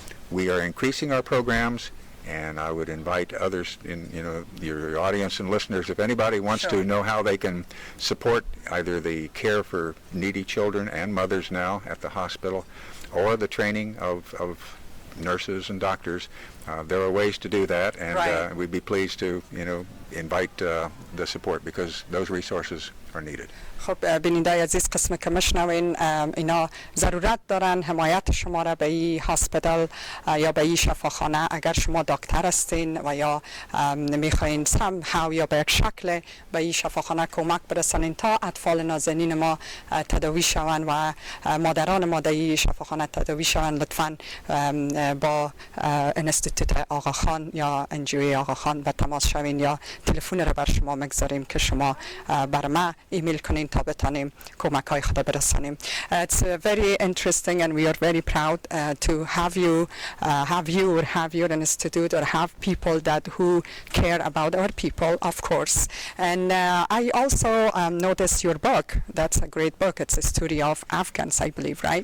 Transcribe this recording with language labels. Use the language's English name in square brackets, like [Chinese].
[English] We are increasing our programs, and I would invite others in your audience and listeners, if anybody wants to know how they can support either the care for needy children and mothers now at the hospital or the training of nurses and doctors, there are ways to do that, and Right. we'd be pleased to invite the support because those resources are needed. [Persian] خب بینندای عزیز قسم که مشنوین اینا ضرورت دارن حمایت شما را به این هاسپیتال یا به این شفاخانه اگر شما دکتر هستین و یا میخواین somehow یا به یک شکل به این شفاخانه کمک برسانین تا اطفال نازنین ما تداوی شوند و مادران ما در این شفاخانه تداوی شوند. لطفاً با انستیتوت آقاخان یا انجیوی آقاخان به تماس شوین یا تلفن را بر شما مگذاریم که شما بر ما ایمیل کنین تا بتانیم کمک های خود برسانیم. [English] It's very interesting and we are very proud to have you or have your institute or have people that who care about our people, of course. And I also noticed your book. That's a great book. It's a story of Afghans, I believe, right?